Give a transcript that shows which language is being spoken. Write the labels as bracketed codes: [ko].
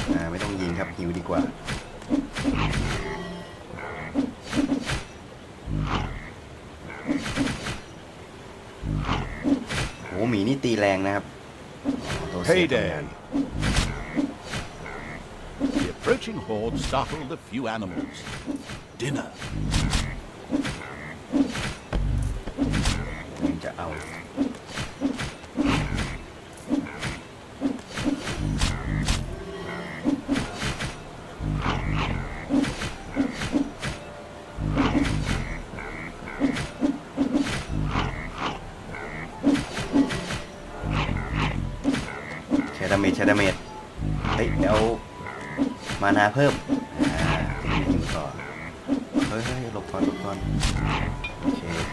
[th] ไม่ต้องยิงครับหิวดีกว่าโหหมีนี่ตีแรงนะครับ [en] Payday. The approaching horde startled a few animals. Dinner. [th] จะเอาใช้ดาเมจเฮ้ยเดี๋ยวมานาเพิ่มยิงต่อเฮ้ยหลบก่อนโอเค